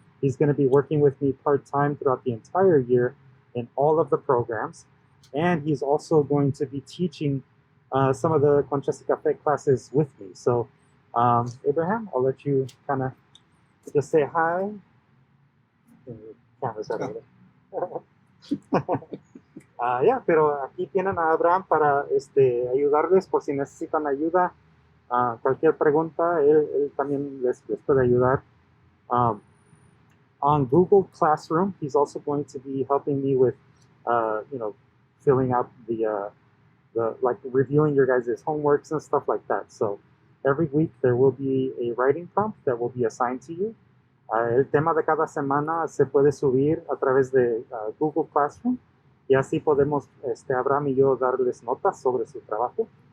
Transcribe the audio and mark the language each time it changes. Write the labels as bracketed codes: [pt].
[en] He's going to be working with me part-time throughout the entire year in all of the programs. And he's also going to be teaching some of the Conchas y Café classes with me. So, Abraham, I'll let you kind of just say hi. Camera's out of yeah, [es] pero aquí tienen a Abraham para ayudarles por si necesitan ayuda. Cualquier pregunta, él también les puede ayudar. [en] On Google Classroom, he's also going to be helping me with, filling out the like reviewing your guys' homeworks and stuff like that. So every week there will be a writing prompt that will be assigned to you. [es] El tema de cada semana se puede subir a través de Google Classroom y así podemos, Abraham y yo, darles notas sobre su trabajo.